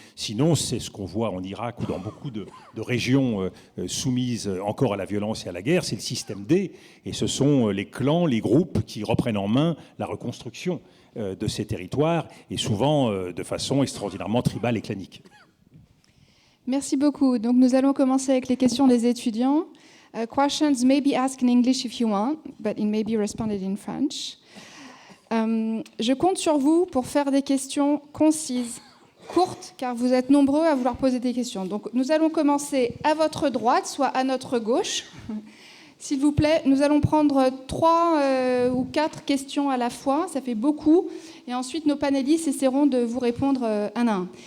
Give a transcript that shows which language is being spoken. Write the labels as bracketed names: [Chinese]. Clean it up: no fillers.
[French] Sinon, c'est ce qu'on voit en Irak ou dans beaucoup de régions soumises encore à la violence et à la guerre, c'est le système D, et ce sont les clans, les groupes qui reprennent en main la reconstruction de ces territoires, et souvent de façon extraordinairement tribale et clanique. Merci beaucoup. Donc nous allons commencer avec les questions des étudiants. [English] Questions may be asked in English if you want, but it may be responded in French. [French] Je compte sur vous pour faire des questions concises, courtes, car vous êtes nombreux à vouloir poser des questions. Donc nous allons commencer à votre droite, soit à notre gauche. S'il vous plaît, nous allons prendre 3 ou 4 questions à la fois, ça fait beaucoup, et ensuite nos panélistes essaieront de vous répondre un à un.